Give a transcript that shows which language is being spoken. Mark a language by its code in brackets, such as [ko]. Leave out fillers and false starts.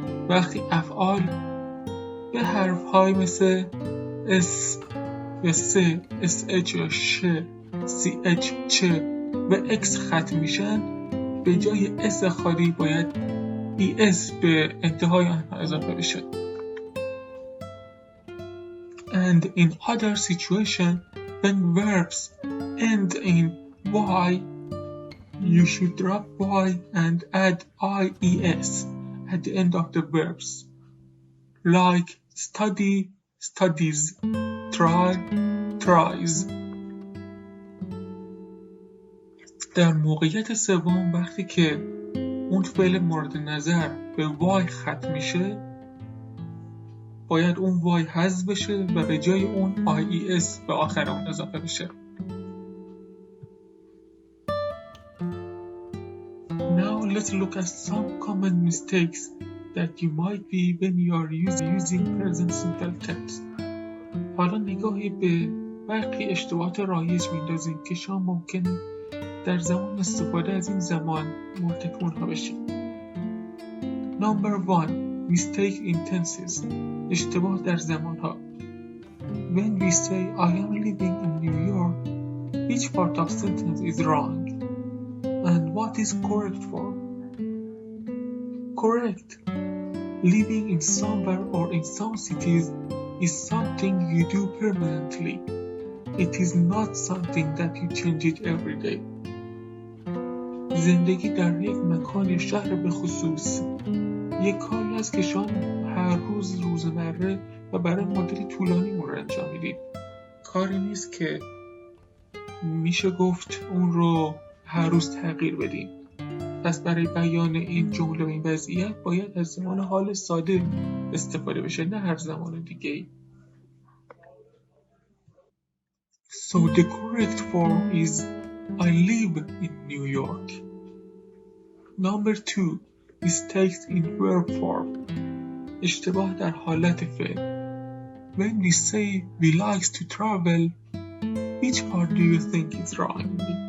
[fa] وقتی افعال به حرف‌های مثل s یا س، sh یا ش، ch، چ و x ختم میشن به جای s خالی باید es به انتهای آنها اضافه بشه. [en] And in other situation when verbs end in y you should drop y and add ies at the end of the verbs like study, studies, try, tries. [fa] در موقعیت سوم وقتی که اون فعل مورد نظر به وای ختم میشه باید اون وای حذف بشه و به جای اون ies به آخر اون اضافه بشه. [en] Now let's look at some common mistakes that you might be when you are using present simple tense. [fa] حالا نگاهی به برخی اشتباهات رایج میندازیم که شما ممکنه در زمان استفاده از این زمان مرتکب اونها بشید. [en] Number 1. Mistake in tenses. [fa] اشتباه در زمانها. [en] When we say I am living in New York, which part of sentence is wrong? And what is correct form? Correct. Living in somewhere or in some cities is something you do permanently. It is not something that you change it every day. [fa] زندگی در یک مکان یا شهر به خصوص یک کاری است که شما هر روز روزمره و برای مدتی طولانی اون رو انجام میدید. کاری نیست که میشه گفت اون رو هر روز تغییر بدیم. پس برای بیان این جمله و این وضعیت باید از زمان حال ساده استفاده بشه، نه هر زمان دیگه. [en] So the correct form is I live in New York. Number 2. Mistakes in verb form. [fa] اشتباه در حالت فعل. [en] When we say we like to travel, which part do you think is wrong?